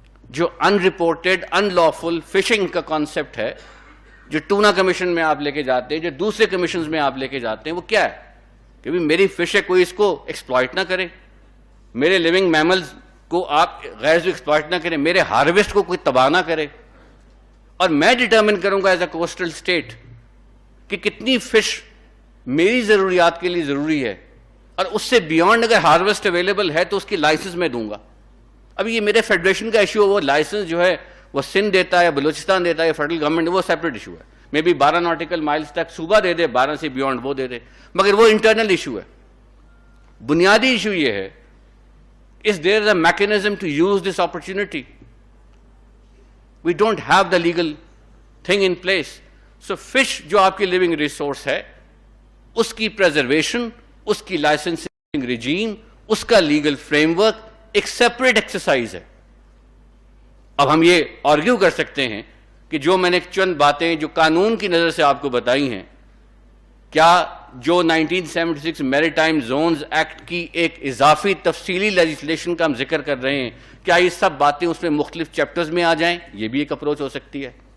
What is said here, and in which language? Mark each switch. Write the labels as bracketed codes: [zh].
[ur] جو ان reported in lawful fishing کا concept ہے, جو ٹونا کمیشن میں آپ لے کے جاتے ہیں, جو دوسرے کمیشنز میں آپ لے کے جاتے ہیں, وہ کیا ہے کہ بھی میری فش ہے کوئی اس کو ایکسپلائٹ نہ کرے, میرے لیونگ میملز کو آپ غیر ایکسپلائٹ نہ کریں, میرے ہارویسٹ کو کوئی تباہ نہ کرے, اور میں ڈٹرمن کروں گا [en] as a coastal state [ur] کہ کتنی فش میری ضروریات کے لیے ضروری ہے, اور اس سے بیانڈ اگر ہارویسٹ اویلیبل ہے تو اس کی لائسنس میں دوں گا. اب یہ میرے فیڈریشن کا ایشو ہے, وہ لائسنس جو ہے وہ سندھ دیتا ہے یا بلوچستان دیتا ہے یا فیڈرل گورنمنٹ, وہ سیپریٹ ایشو ہے. میں بھی 12 ناٹیکل مائلز تک صوبہ دے دے, 12 سے بیانڈ وہ دے دے, مگر وہ انٹرنل ایشو ہے. بنیادی ایشو یہ ہے, [en] is there a mechanism to use this opportunity? We don't have the legal thing in place. So fish [ur] جو آپ کی [en] living resource ہے, [ur] اس کی پریزرویشن, اس کی لائسنسنگ ریجیم, اس کا لیگل فریم ورک ایک سیپریٹ ایکسرسائز ہے. اب ہم یہ آرگیو کر سکتے ہیں کہ جو میں نے چند باتیں جو قانون کی نظر سے آپ کو بتائی ہیں, کیا جو 1976 میریٹائم زونز ایکٹ کی ایک اضافی تفصیلی لیجسلیشن کا ہم ذکر کر رہے ہیں, کیا یہ سب باتیں اس میں مختلف چیپٹرز میں آ جائیں؟ یہ بھی ایک اپروچ ہو سکتی ہے.